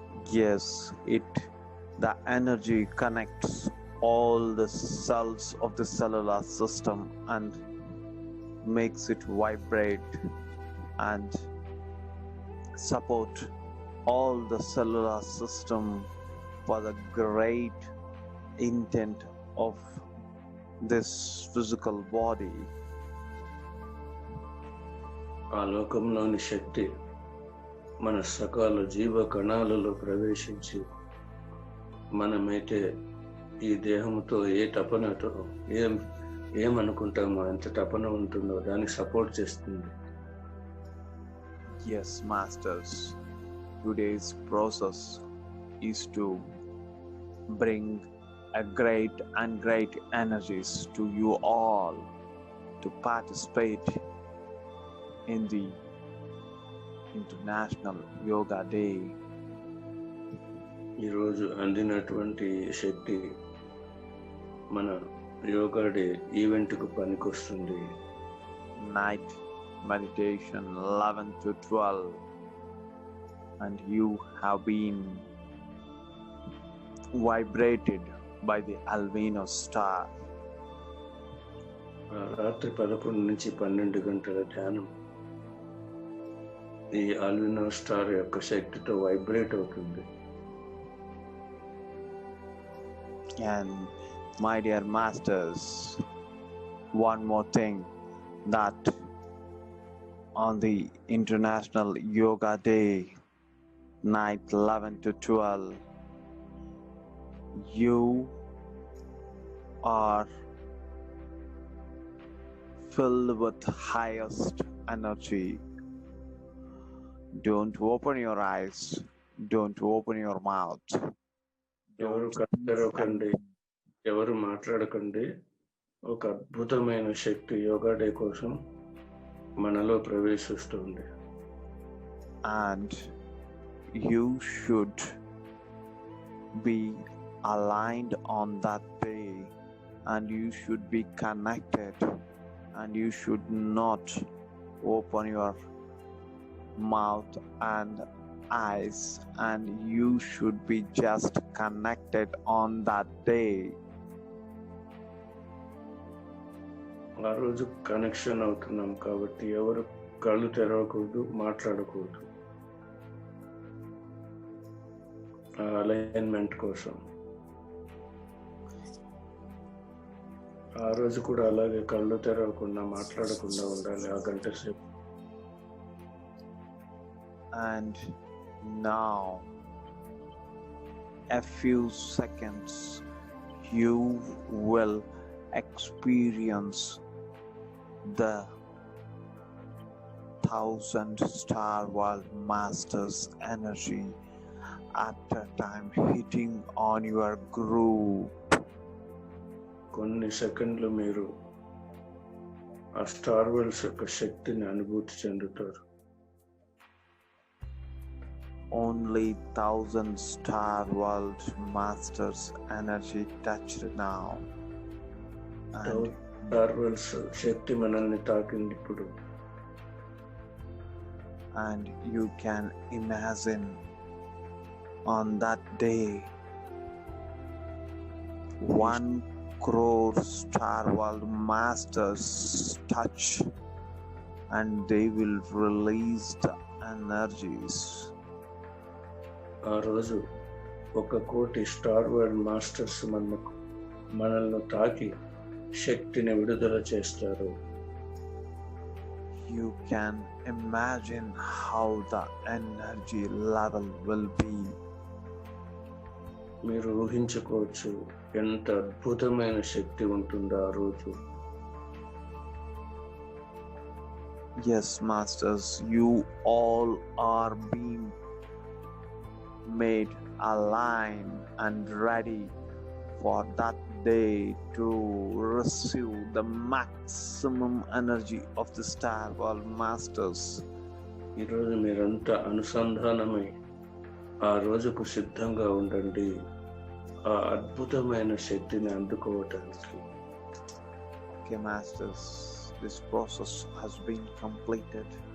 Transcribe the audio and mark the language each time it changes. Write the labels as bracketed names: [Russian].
[English] Yes, the energy connects all the cells of the cellular system and makes it vibrate and support all the cellular system for the great intent of this physical body. [Telugu] ఆ లోకంలోని శక్తి మన సకాల జీవ కణాలలో ప్రవేశించి మనమైతే ఈ దేహంతో ఏ తపనతో ఏమనుకుంటామో ఎంత తపన ఉంటుందో దానికి సపోర్ట్ చేస్తుంది. [English] Yes, masters, today's process is to bring a great energies to you all to participate in the International Yoga Day. [Telugu] ఈరోజు అందినటువంటి శక్తి మన యోగా డే ఈవెంట్కు పనికొస్తుంది. [English] Night meditation 11 to 12, and you have been vibrated by the Alvino star. [Telugu] రాత్రి 11 నుంచి 12 గంటల ధ్యానం ఈ ఆల్వినో star యొక్క శక్తితో వైబ్రేట్ అవుతుంది. [English] And my dear masters, one more thing, that on the International Yoga Day, night 11 to 12, you are filled with highest energy. Don't open your eyes, don't open your mouth. [Telugu] ఎవరు కనపడకండి, ఎవరు మాట్లాడకండి. ఒక అద్భుతమైన శక్తి yoga day కోసం మనలో ప్రవేశిస్తుంది. [English] And you should be aligned on that day, and you should be connected, and you should not open your mouth and eyes, and you should be just connected on that day. [Telugu] ఆ రోజు connection అవుతున్నాం కాబట్టి ఎవరు కళ్ళు తెరవకూడదు, మాట్లాడకూడదు. Alignment కోసం ఆ రోజు కూడా అలాగే కళ్ళు తెరవకుండా మాట్లాడకుండా ఉండాలి ఆ గంట సేపు. [English] And now, a few seconds, you will experience the 1000-star world masters energy at a time hitting on your groove. [Telugu] కొన్ని సెకండ్లు మీరు ఆ స్టార్ వరల్డ్స్ యొక్క శక్తిని అనుభూతి చెందుతారు. [English] Only 1000-star world masters energy touched now, and [Telugu] star world's శక్తి మనల్ని తాకింది ఇప్పుడు. [English] and you can imagine on that day 1 crore star world masters touch, and they will release the energies. [Telugu] ఆ రోజు 1 కోటి స్టార్ వరల్డ్ మాస్టర్స్ మనల్ని తాకి శక్తిని విడుదల చేస్తారు. [English] You can imagine how the energy level will be. [Telugu] మీరు ఊహించుకోవచ్చు ఎంత అద్భుతమైన శక్తి ఉంటుందో ఆ రోజు. [English] Yes, masters, you all are being made aligned and ready for that day to receive the maximum energy of the Star World Masters. [Telugu] ఈరోజు మీరంతా అనుసంధానమై ఆ రోజుకు సిద్ధంగా ఉండండి ఆ అద్భుతమైన శక్తిని అందుకోవటానికి. [English] Okay, Masters, this process has been completed.